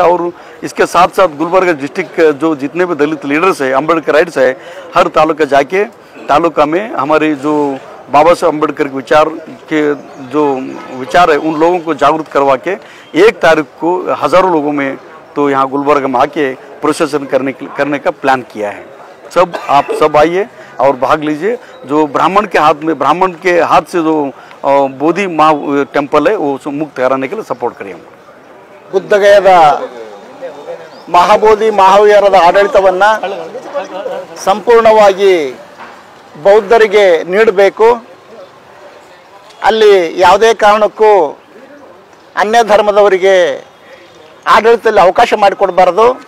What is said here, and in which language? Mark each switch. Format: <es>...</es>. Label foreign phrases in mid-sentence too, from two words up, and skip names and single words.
<hi>और इसके साथ साथ गुलबर्गा डिस्ट्रिक्ट जो जितने भी दलित लीडर्स है, अम्बेडकर राइट्स है, हर तालुका में हमारे जो बाबा साहब अम्बेडकर के जो विचार है उन लोगों को जागरूक करवा के 1 तारीख को हज़ारों लोगों में तो यहाँ गुलबर्गा में आके प्रोसेसन करने का प्लान किया है। आप सब आइए और भाग लीजिए। जो ब्राह्मण के हाथ से जो बोधि महा टेम्पल है वो मुक्त कराने के लिए सपोर्ट करिए।</hi> <kn>ಬುದ್ಧಗಯದ ಮಹಾಬೋಧಿ ಮಹಾವಿಹಾರದ ಆಡಳಿತವನ್ನು ಸಂಪೂರ್ಣವಾಗಿ ಬೌದ್ಧರಿಗೆ ನೀಡಬೇಕು। ಅಲ್ಲಿ ಯಾವುದೇ ಕಾರಣಕ್ಕೂ ಅನ್ಯ ಧರ್ಮದವರಿಗೆ ಆಡಳಿತದಲ್ಲಿ ಅವಕಾಶ ಮಾಡಿಕೊಡಬಾರದು।</kn>